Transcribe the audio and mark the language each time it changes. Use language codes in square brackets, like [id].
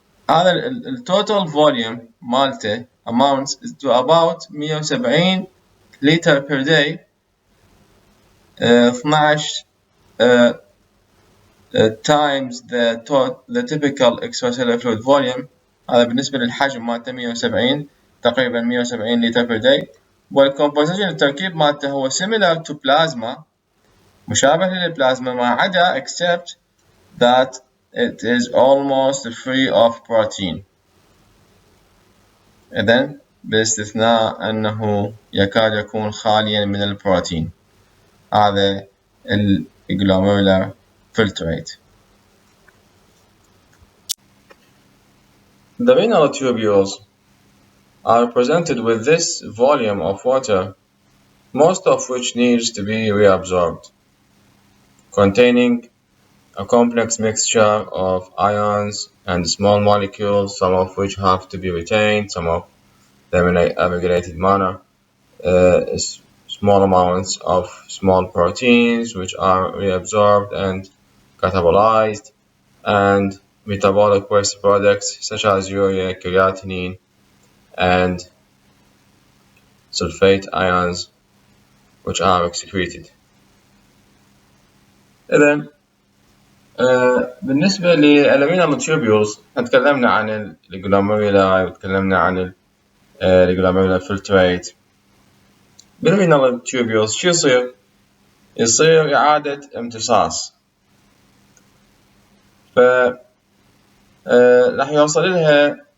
[ar] هذا التوتال فوليوم مالته [en] amounts to about 170 لتر per day، 12 times the typical extracellular fluid volume. [ar] هذا بالنسبة للحجم مالته 170 تقريبا 170 لتر [en] per day. [ar] والcomposition التركيب مالته هو [en] similar to plasma، [ar] مشابه للبلازما، ما عدا [en] except that it is almost free of protein. [ar] إذن باستثناء أنه يكاد يكون خاليا من البروتين. [en] هذا glomerular filtrate. The renal tubules are presented with this volume of water, most of which needs to be reabsorbed, containing a complex mixture of ions and small molecules, some of which have to be retained, some of them in a regulated manner, small amounts of small proteins which are reabsorbed and catabolized, and metabolic waste products such as urea, creatinine, and sulfate ions which are excreted. [ar] إذن بالنسبة للرينال tubules تكلمنا عن الجلوميرولاي وتكلمنا عن الجلوميرولار فلتريت. بالرينال tubules شو يصير إعادة امتصاص، ف راح يوصل لها